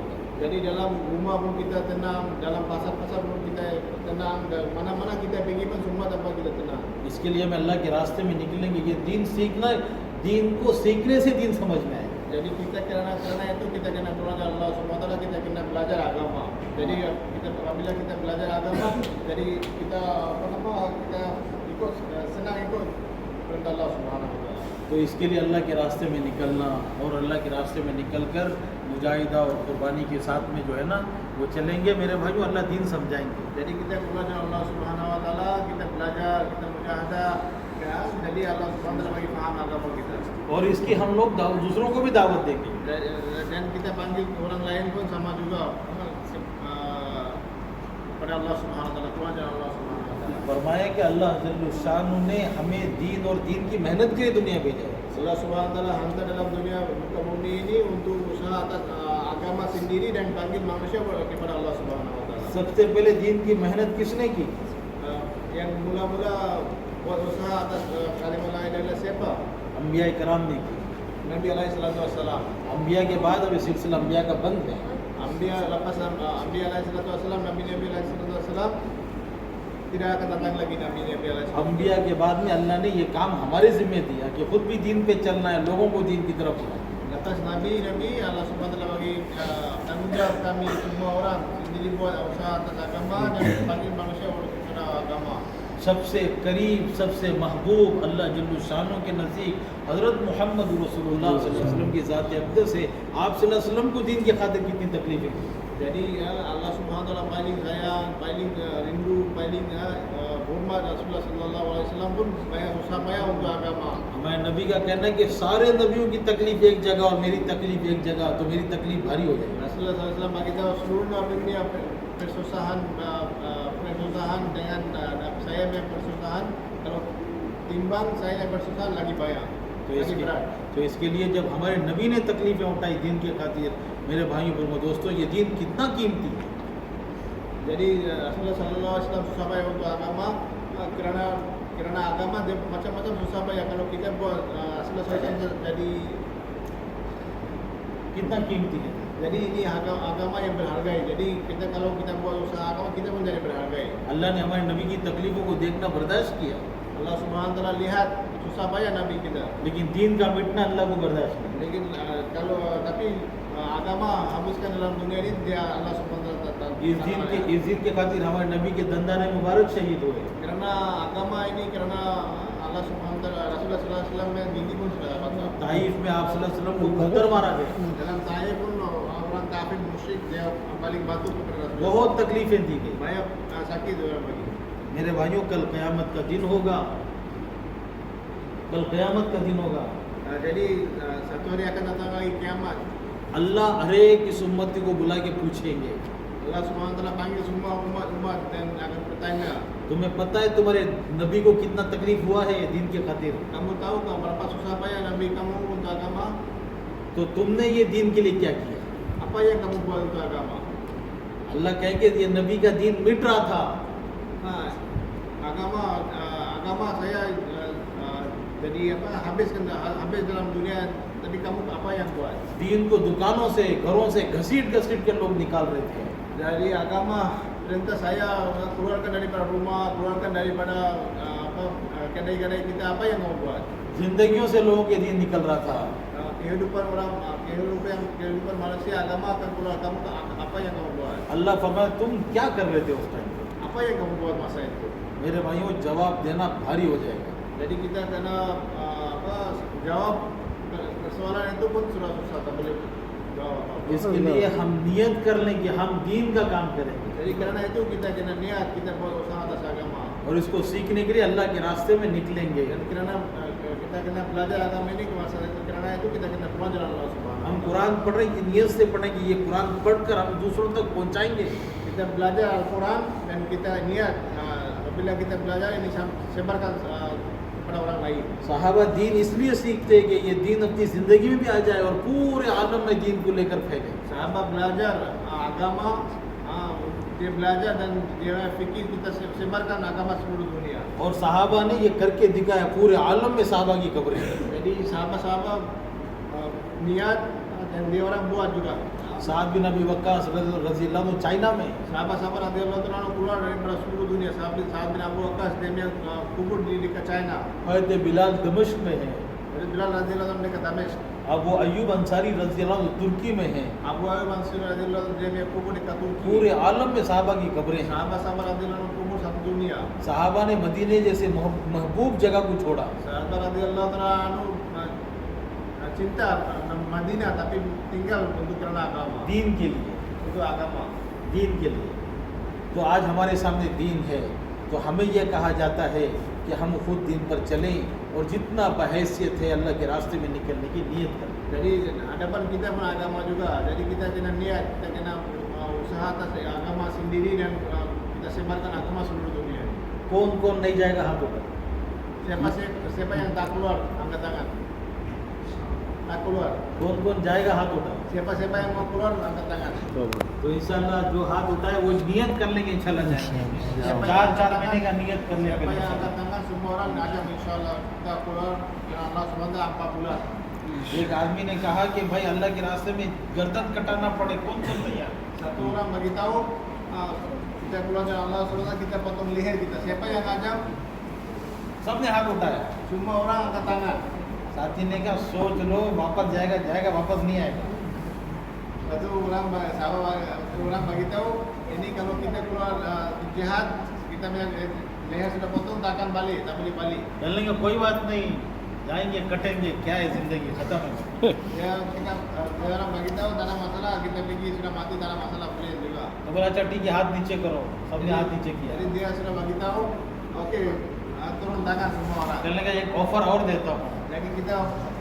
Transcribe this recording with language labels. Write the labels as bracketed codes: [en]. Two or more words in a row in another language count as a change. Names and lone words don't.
[ms] Jadi dalam rumah pun kita tenang, dalam pasar-pasar pun kita tenang, dan mana-mana kita pergi pun semua tempat kita tenang. [hi] इसके लिए हम अल्लाह के रास्ते में निकलेंगे। ये दीन सीखना, दीन को सीखने से दीन समझ में आए। [ms] Jadi kita kerana itu kita kena keluar dari Allah SWT, kita kena belajar agama. Jadi kita apabila kita belajar agama, jadi kita kita ikut senang ikut perintah Allah SWT. [hi] तो इसके लिए अल्लाह के रास्ते में निकलना, और अल्लाह के रास्ते में निकलकर मुजाहिदा और कुर्बानी के साथ में जो है ना वो चलेंगे मेरे भाइयों, अल्लाह दीन समझाएंगे। [ms] Jadi kita keluar dari Allah SWT, kita belajar, kita mujahadah, ya. Jadi Allah SWT bagi faham agama kita. [hi] और इसकी हम लोग दूसरों को भी दावत देंगे। [ms] Dan kita panggil orang lain pun sama juga pada Allah SWT, keluar dari Allah SWT. [hi] फरमाया कि अल्लाह [ar] جل شأنه [hi] ने हमें दीन और दीन की मेहनत के लिए दुनिया भेजा है। [ms] Allah SWT hantar dalam dunia muka bumi ini untuk usaha atas agama sendiri dan panggil manusia kepada Allah SWT. [hi] सबसे पहले दीन की मेहनत किसने की? [ms] Yang mula-mula buat usaha atas kalimah [ar] لا إله إلا الله [ms] siapa? [hi] अंबिया कराम ने की। [ms] Nabi [ar] عليه الصلاة والسلام. [hi] अंबिया के बाद अब ये सिलसिला अंबिया का बंद है। [ms] Anbiya lepas Anbiya [ar] عليه الصلاة والسلام, [ms] Nabi [ar] عليه الصلاة والسلام, [ms] tidak akan datang lagi Nabi [ar] عليه الصلاة والسلام. [hi] अंबिया के बाद में अल्लाह ने ये काम हमारे जिम्मे दिया कि खुद भी दीन पे चलना है, लोगों को दीन की तरफ बुलाना। [ms] Lepas Nabi Allah SWT bagi tanggungjawab kami semua orang sendiri buat usaha atas agama dan panggil manusia kepada agama. [hi] सबसे करीब, सबसे महबूब, अल्लाह [ar] جل شأنه [hi] के नज़दीक हज़रत मोहम्मद रसूलुल्लाह [ar] صلى الله عليه وسلم [hi] की ज़ात अक़दस है। आप [ar] صلى الله عليه وسلم [hi] को दीन की खातिर कितनी तकलीफ़ें दी। [ms] Jadi Allah [ar] سبحانه وتعالى [ms] paling sayang, paling rindu, paling hormat Rasulullah [ar] صلى الله عليه وسلم [ms] pun banyak susah payah untuk agama. [hi] हमारे नबी का कहना है कि सारे नबियों की तकलीफ एक जगह और मेरी तकलीफ एक जगह, तो मेरी तकलीफ भारी हो जाएगी। [ms] Rasulullah [ar] صلى الله عليه وسلم [ms] bagi tahu seluruh nabi ini persusahan dengan saya punya persusahan, kalau timbang saya yang persusahan lagi banyak, lagi berat. [hi] तो इसके लिए जब हमारे नबी ने तकलीफ़ें उठाई दीन की खातिर, मेरे भाइयों बहनों दोस्तों, ये दीन कितना कीमती है। [ms] Jadi Rasulullah [ar] صلى الله عليه وسلم [ms] susah payah untuk agama kerana agama dia macam-macam susah payah. Kalau kita buat Rasulullah SAW jadi [hi] कितना कीमती है। [ms] jadi ini agama yang berharga. Jadi kita kalau kita buat usaha agama kita pun jadi berharga. [hi] अल्लाह ने हमारे नबी की तकलीफ़ों को देखना बर्दाश्त किया, [ms] Allah [ar] سبحانه وتعالى [ms] lihat susah payah nabi kita. [hi] लेकिन दीन का मिटना अल्लाह को बर्दाश्त नहीं। [ms] Lekin kalau tapi agama habiskan dalam dunia ini dia Allah [ar] سبحانه وتعالى [hi] इस दीन के खातिर हमारे नबी के दंदाने मुबारक शहीद हुए। [ms] kerana agama ini kerana Allah [ar] سبحانه وتعالى [ms] Rasulullah [ar] صلى الله عليه وسلم [ms] yang gigi pun sudah dapat. [hi] ताइफ में आप [ar] صلى الله عليه وسلم [hi] को पत्थर मारा गया, [ms] Dalam Taif pun orang kafir musyrik dia balik batu kepada Rasulullah. [hi] बहुत तकलीफ़ें दी गई। [ms] Banyak sakit orang bagi. [hi] मेरे भाइयों, कल क़यामत का दिन होगा, कल क़यामत का दिन होगा। [ms] Jadi satu hari akan datang lagi kiamat. [hi] अल्लाह हर एक इस उम्मती को बुला के पूछेंगे, [ms] Allah [ar] سبحانه وتعالى [ms] panggil semua umat dan akan bertanya, [hi] तुम्हें पता है तुम्हारे नबी को कितना तकलीफ हुआ है दीन के खातिर, [ms] kamu tahu tak berapa susah payah Nabi kamu untuk agama? [hi] तो तुमने ये दीन के लिए क्या किया। [ms] Apa yang kamu buat untuk agama? [hi] अल्लाह कहेंगे ये नबी का दीन मिट रहा था, [ms] Nah, agama saya jadi habis dalam dunia, tapi kamu apa yang buat? [hi] दीन को दुकानों से, घरों से घसीट घसीट के लोग निकाल रहे थे। [ms] Dari agama perintah saya keluarkan daripada rumah, keluarkan daripada kedai-kedai kita, apa yang kamu buat? [hi] जिंदगियों से लोगों के दीन निकल रहा था। [ms] kehidupan manusia, agama akan keluar. Kamu apa yang kamu buat? [hi] अल्लाह फरमाए तुम क्या कर रहे थे उस टाइम पे। [ms] Apa yang kamu buat masa itu? [hi] मेरे भाइयों, जवाब देना भारी हो जाएगा। [ms] Jadi kita kena jawab persoalan itu pun sudah susah, tak boleh jawab apa. [hi] इसके लिए हम नियत कर लें कि हम दीन का काम करेंगे, [ms] Jadi kerana itu kita kena niat, kita buat usaha atas agama. [hi] और इसको सीखने के लिए अल्लाह के रास्ते में निकलेंगे। [ms] Dan kerana kita kena belajar agama ini, masa itu kerana itu kita kena keluar jalan Allah Subhanahu. [hi] हम कुरान पढ़ रहे हैं कि नियत से पढ़ें कि ये कुरान पढ़कर हम दूसरों तक पहुंचाएंगे। [ms] Kita belajar Al-Quran dan kita niat apabila kita belajar ini sebarkan pada orang lain. [hi] साहबा दीन इसलिए सीखते हैं कि ये दीन अपनी ज़िंदगी में भी आ जाए और पूरे आलम में दीन को लेकर फैले। [ms] Sahabat belajar agama, dia belajar dan dia fikir kita sebarkan agama seluruh dunia. [hi] और साहबा ने ये करके दिखाया, पूरे आलम में साहबा की कब्रें हैं। [ms] Jadi sahabat-sahabat niat dan dia orang buat juga. [hi] साद बिन अबी वक्कास [ar] رضي الله عنه [hi] चाइना में, [ms] Sahabat-sahabat [ar] رضي الله عنه [ms] keluar daripada seluruh dunia. Sahabat bin Abu Waqqas dia punya kubur di dekat China. [hi] हज़रत बिलाल दमिश्क में है, [ms] Jadi Bilal [ar] رضي الله عنه [ms] dekat Damesk. [hi] अबू अय्यूब अंसारी [ar] رضي الله عنه [hi] तुर्की में है। [ms] Abu Ayyub Ansari [ar] رضي الله عنه [ms] dia punya kubur dekat Turki. [hi] पूरे आलम में साहबा की कब्रें हैं। [ms] Sahabat-sahabat [ar] رضي الله عنه [ms] kubur satu dunia. [hi] साहबा ने मदीने जैसे महबूब जगह को छोड़ा, [ms] Sahabat [ar] رضي الله عنه [ms] cinta Madinah tapi tinggal untuk kerana agama. [hi] दीन के लिए, [ms] Untuk agama. [hi] दीन के लिए। तो आज हमारे सामने दीन है, तो हमें यह कहा जाता है कि हम खुद दीन पर चलें और जितना बहैसियत है अल्लाह के रास्ते में निकलने की नीयत करें। [ms] Jadi hadapan kita pun agama juga. Jadi kita kena niat, kita kena usaha atas agama sendiri dan kita sebarkan agama seluruh dunia. [hi] कौन कौन नहीं जाएगा हाथ ऊपर। [ms] Siapa yang tak keluar angkat tangan. Tak keluar. [hi] कौन कौन जाएगा हाथ उठा। [ms] Siapa yang mau keluar angkat tangan. [hi] तो इंशाल्लाह जो हाथ उठाए वो नियत कर लेंगे, इंशाल्लाह जाएंगे। [ms] Siapa yang [hi] 4 [ms] angkat [hi] महीने का [ms] tangan, [hi] नियत कर [ms] Siapa yang [hi] लेंगे। [ms] angkat tangan semua orang ajak insyaallah kita keluar ya Allah SWT 4 bulan. [hi] एक आदमी ने कहा कि भाई अल्लाह के रास्ते में गर्दन कटाना पड़े, कौन कौन तैयार। [ms] Satu orang bagi tahu kita keluar jalan Allah SWT kita potong leher kita. Siapa yang ajak? [hi] सबने हाथ उठाया। [ms] Semua orang angkat tangan. [hi] साथी ने कहा सोच लो, वापस जाएगा जाएगा, वापस नहीं आएगा। [ms] Satu orang bagi tahu ini kalau kita keluar jihad kita punya leher sudah potong tak akan balik, tak boleh balik. [hi] कहने का कोई बात नहीं, जाएंगे कटेंगे, क्या है जिंदगी खत्म है। [ms] Dia kita dia orang bagi tahu tak ada masalah, kita pergi sudah mati tak ada masalah boleh juga. [hi] तो बोला अच्छा ठीक है हाथ नीचे करो, सबने हाथ नीचे किया। [ms] Jadi dia sudah bagi tahu, okey, turun tangan semua orang. [hi] कहने का एक ऑफर और देता हूँ, [ms] Jadi kita